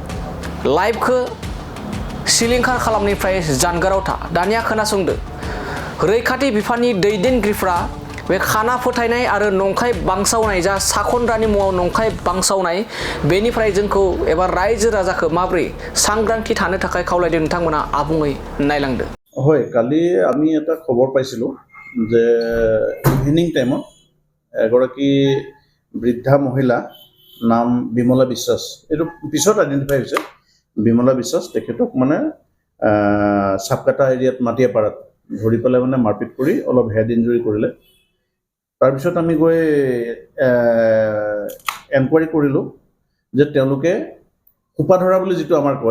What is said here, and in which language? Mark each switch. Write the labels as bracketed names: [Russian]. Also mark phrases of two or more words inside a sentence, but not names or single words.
[Bodo] लाइफखौ सिलिंखार खालामनिफ्राय जानगाराव था दानिया खोनासंदो रैखाथि बिफाननि दैदेनगिरिफ्रा बे खाना फोथायनाय आरो नंखाय बांसावनाय जा साखनद्रानि मुङाव नंखाय बांसावनाय बेनिफ्राय जोंखौ एबा रायजो राजाखौ माबोरै सांग्रांथि थानो थाखाय खावलायदों नोंथांमोना आबुङै नायलांदो [Assamese] হয় কালি আমি এটা খবৰ পাইছিলোঁ যে [English] evening time [Assamese] এগৰাকী বৃদ্ধা মহিলা নাম বিমলা বিশ্বাস এইটো পিছত আইডেণ্টিফাই হৈছে বিমলা বিশ্বাস তেখেতক মানে চাপকাটা এৰিয়াত মাটিয়াপাৰাত ধৰি পেলাই মানে মাৰপিট কৰি অলপ [English] head injury [Assamese] কৰিলে তাৰপিছত আমি গৈ এনকুৱাৰী কৰিলোঁ যে তেওঁলোকে সোপা ধৰা বুলি যিটো আমাৰ কয়